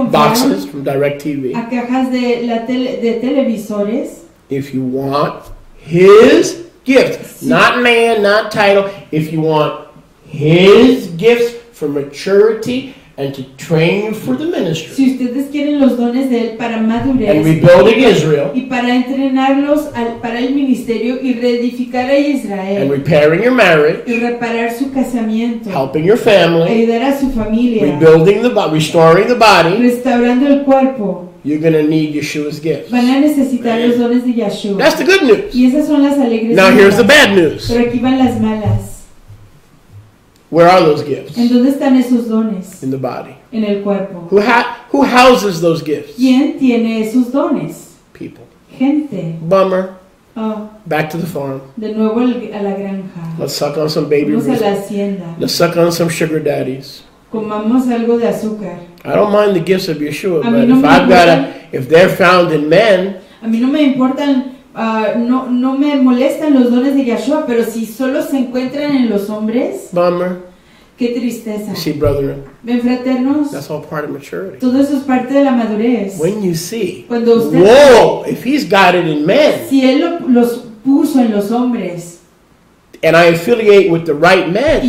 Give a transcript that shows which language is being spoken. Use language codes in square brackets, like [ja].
[en] boxes [es] confiaron [en] from DirecTV. [es] a cajas de televisores. [en] If you want His gift, not man, not title. If you want His gifts for maturity and to train you for the ministry [es] Si ustedes quieren los dones de Él para [en] and [es] madurez [en] rebuilding Israel [es] y para entrenarlos para el ministerio y reedificar a [en] and [es] Israel [en] repairing your marriage, [es] y reparar su casamiento, [en] helping your family, [es] ayudar a su familia, [en] rebuilding the body, restoring the body, [es] restaurando el cuerpo, [en] you're going to need Yeshua's gifts. [es] van a necesitar los dones de Yahshua. [en] That's the good news. [es] Y esas son las alegres [en] Now here's the [es] nuevas. [en] bad news. [es] Pero aquí van las malas. [en] Where are those gifts? [es] ¿En dónde están esos dones? [en] In the body. [es] En el cuerpo. [en] Who houses those gifts? [es] ¿Quién tiene esos dones? [en] People. [es] Gente. [en] Bummer. Oh, Back to the farm. [es] de nuevo a la granja. [en] Let's suck on some baby [es] Vamos a la [en] Ruth. [es] hacienda. [en] Let's suck on some sugar daddies. [es] Comamos algo de azúcar. [en] I don't mind the gifts of Yeshua, [es] A mí [en] but [es] no [en] if [es] me [en] I've [es] importa. [en] got if they're found in men, [es] A mí no me importan, no me molestan los dones de Yahshua, pero si solo se encuentran en los hombres, [en] bummer. [es] qué tristeza. [en] You see, brethren, [es] Ven, fraternos, [en] that's all part of maturity. [es] todo eso es parte de la madurez. [en] When you see, [es] Cuando usted, [en] whoa, if he's got it in men, [es] si Él los puso en los hombres, [en] and I affiliate with the right men,